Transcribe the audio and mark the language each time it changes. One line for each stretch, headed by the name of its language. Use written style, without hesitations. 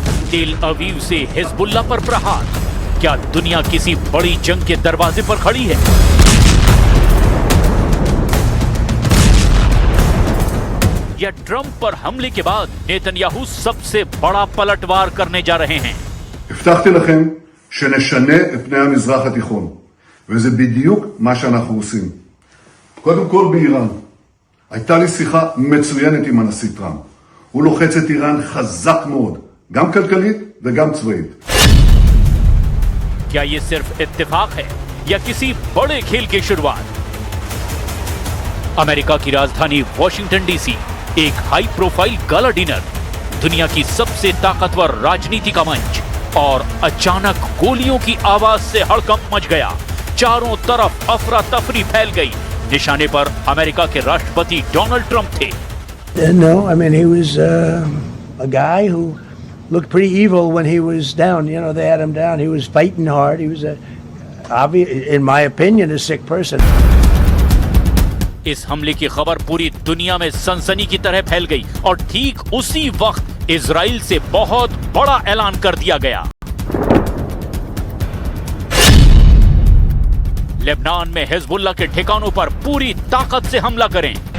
Hindi: तेल अवीव से हिजबुल्लाह पर प्रहार। क्या दुनिया किसी बड़ी जंग के दरवाजे पर खड़ी है? या ट्रंप पर हमले के बाद नेतन्याहू सबसे बड़ा पलटवार करने जा रहे हैं?
Hebrew: הבטחתי לכם שנשנה את פני המזרח התיכון, וזה בדיוק מה שאנחנו עושים. קודם כל באיראן. הייתה לי שיחה מצוינת עם הנשיא טראמפ. הוא לוחץ את איראן חזק מאוד, גם כלכלית וגם צבאית.
Hindi: क्या ये सिर्फ इत्तेफाक है या किसी बड़े खेल की शुरुआत? अमेरिका की राजधानी वॉशिंगटन डीसी, एक हाई प्रोफाइल गाला डिनर, दुनिया की सबसे ताकतवर राजनीति का मंच, और अचानक गोलियों की आवाज से हड़कंप मच गया। चारों तरफ अफरा तफरी फैल गई। निशाने पर अमेरिका के राष्ट्रपति डोनाल्ड ट्रंप थे।
English: No, I mean, he was a guy who looked pretty evil when he was down. You know, they had him down. He was fighting hard. He was in my opinion, a sick person.
Hindi: इस हमले की खबर पूरी दुनिया में सनसनी की तरह फैल गई और ठीक उसी वक्त इजराइल से बहुत बड़ा ऐलान कर दिया गया। लेबनान में हिजबुल्लाह के ठिकानों पर पूरी ताकत से हमला करें।